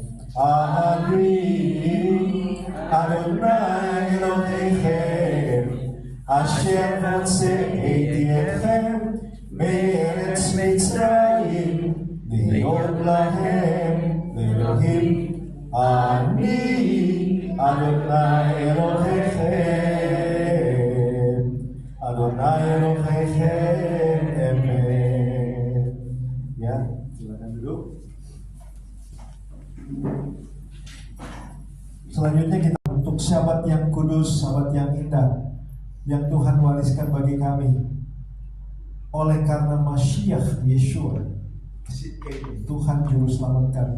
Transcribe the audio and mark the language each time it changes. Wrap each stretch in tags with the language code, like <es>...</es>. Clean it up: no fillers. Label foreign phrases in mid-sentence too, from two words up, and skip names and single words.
<he>אני אדוני אלוהיכם, אשר הוצאתי אתכם מארץ מצרים, להיות להם לאלוהים. אני אדוני אלוהיכם, אדוני אלוהיכם, amen.</he> <id>Ya, silakan duduk. Selanjutnya kita untuk Syabat yang kudus, Syabat yang indah, yang Tuhan wariskan bagi kami oleh karena Mashiach Yeshua, Tuhan Juru Selamat kami.</id>